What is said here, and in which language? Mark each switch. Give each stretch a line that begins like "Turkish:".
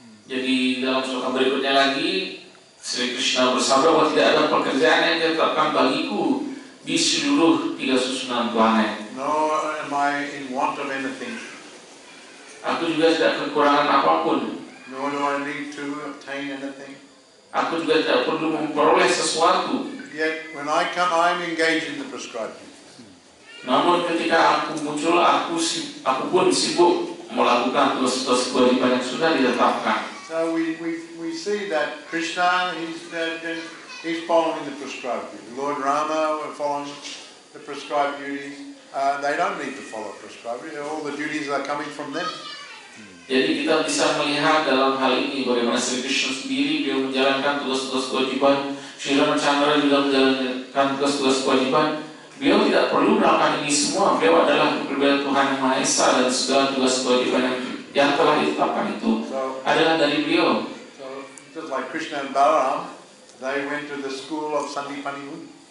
Indonesian: Jadi dalam sloka berikutnya lagi, Sri Krishna bersabda bahwa tidak ada pekerjaan yang ditetapkan bagiku di seluruh 3 susunan planet.
English: Nor am I in want of anything.
Indonesian: Aku juga tidak kekurangan apapun.
English: Nor do I need to obtain anything.
Indonesian: Aku juga tidak perlu memperoleh sesuatu.
English: Yet when I come, I am engaged in the prescribed duties.
Indonesian: Namun ketika aku muncul, aku pun sibuk melakukan tugas-tugas kewajiban yang sudah ditetapkan.
English: So we see that Krishna, he's following the prescribed duties. Lord Rama, we're following the prescribed duties. They don't need to follow prescribed duties. All the duties are coming from them.
Indonesian: Jadi kita bisa melihat dalam hal ini bagaimana Sri Krishna sendiri beliau menjalankan tugas-tugas kewajiban, Sri Ramacandra juga menjalankan tugas-tugas kewajiban. Beliau tidak perlu melakukan ini semua. Beliau adalah keberadaan Tuhan Yang Maha Esa dan segala tugas kewajiban yang telah ditetapkan itu adalah dari beliau.
English: So just like Krishna and Balaram, they went to the school of Sandipani Muni.